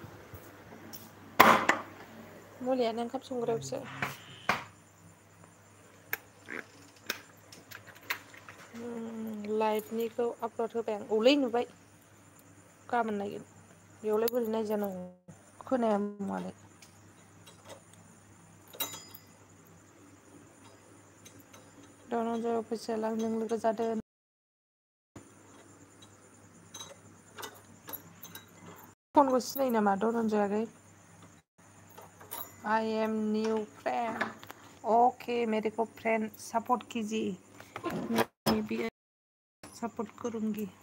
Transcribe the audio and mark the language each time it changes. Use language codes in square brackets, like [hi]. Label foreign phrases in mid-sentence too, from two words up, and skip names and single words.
[brx] मुलियानो ओंखाम संग्रायावसो लाइभनिखौ आपल'ड होबाय आं औलै नुबाय गाबोन नायगोन बेयावलाय बोरै नायजानांगौ खोनाया मालाय धनन्जय अफिसियेल आंजों लोगो जादों फनखौ सिनायो नामा धनन्जय आगै [en] I am new friend okay [hi] मेरे को फ्रेंड सपोर्ट कीजिए मैं भी सपोर्ट करूंगी